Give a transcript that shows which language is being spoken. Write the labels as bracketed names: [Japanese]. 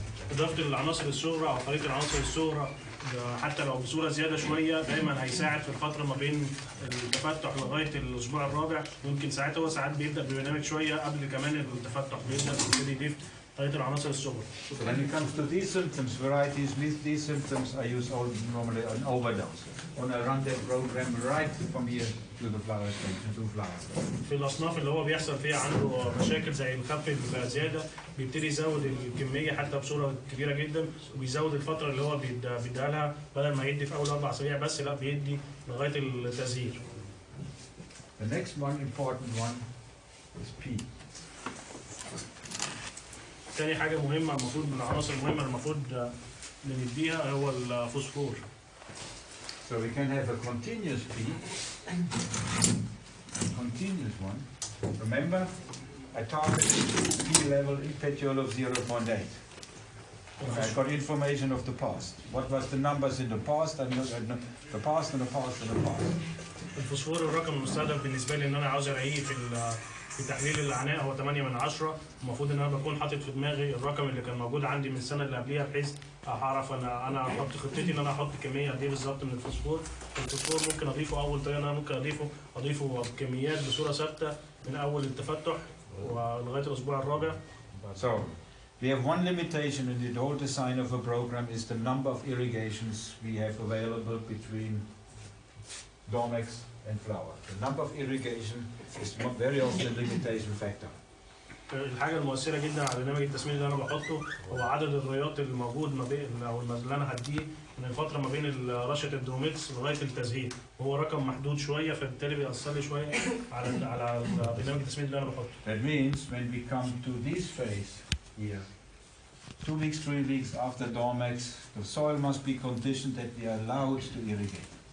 [Arabic] إضافة العناصر الصغرى أو خليط العناصر الصغرى حتى لو بصورة زيادة شوية دايما هيساعد في الفترة ما بين التفتح لغاية الأسبوع الرابع. ممكن ساعات هو ساعات بيبدأ ببرنامج شوية قبل كمان التفتح بيبدأ يضيف خليط العناصر الصغرى. [English] So when it comes to these symptoms, varieties with these symptoms, I use normally an overdose. When I run that program right from here to the flower stage, to flowers. [Arabic] في الأصناف اللي هو بيحصل فيها عنده مشاكل زي الخف الزيادة بيبتدي يزود الكمية حتى بصورة كبيرة جدا، وبيزود الفترة اللي هو بيديها لها بدل ما يدي في أول 4 أسابيع بس، لا بيدي لغاية التزهير. [English] The next one important one is P. [Arabic] تاني حاجة مهمة المفروض من العناصر المهمة المفروض بنديها هو الفوسفور. [English] So we can have a continuous P, continuous one. Remember, I targeted P level in petiole of 0.8. I got information of the past. What was the numbers in the past? I know the past and the past and the past. [Arabic] الفوسفور الرقم المستهدف بالنسبة لي إن أنا عاوز ألاقيه في تحليل العناء هو 8 من 10. المفروض ان انا بكون حاطط في دماغي الرقم اللي كان موجود عندي من السنه اللي قبليها، بحيث اعرف انا احط خطتي ان انا احط كميه قد ايه بالظبط من الفوسفور. الفوسفور ممكن اضيفه اول طريقه، انا ممكن اضيفه بكميات بصوره ثابته من اول التفتح ولغايه الاسبوع الرابع. [English] So we have one limitation in the whole design of a program is the number of irrigations we have available between Dormex and flower. The number of irrigation is very often a limitation factor. [Arabic] الحاجه المؤثره جدا على برنامج التسميد اللي انا بحطه هو عدد الريات اللي موجود ما بين او اللي انا هديه من الفتره ما بين رشه الدروميكس لغايه التزهير، وهو رقم محدود شويه، فبالتالي بيأثر لي شويه على برنامج التسميد اللي انا بحطه. [English] That means when we come to this phase here, 2 weeks, 3 weeks after Dormex, the soil must be conditioned that we are allowed to irrigate.